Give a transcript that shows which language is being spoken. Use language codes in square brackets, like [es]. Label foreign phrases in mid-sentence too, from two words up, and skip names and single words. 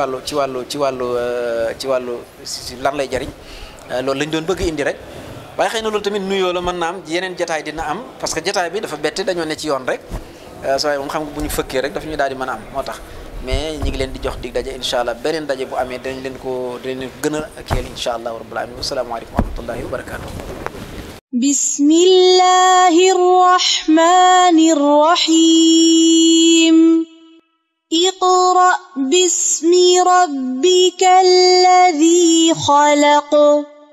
[wo] lan lay jariñ loolu lañ doon bëgg indi rek waaye xëy na loolu tamit nuyoo la mën na am yeneen jataay dina am [fr] parce que [wo] jataay bi dafa bette dañoo ne ci yoon rek sooy moom xam nga bu ñu fëkkee rek dafa ñu daal di mën a am moo tax mais ñi ngi leen di jox dig daje [ar] إن شاء الله [wo] beneen daje bu amee dinañ leen gën a kiyal [ar] إن شاء الله رب العالمين والسلام عليكم ورحمة الله وبركاته بسم الله الرحمن الرحيم اقرأ باسم ربك الذي خلق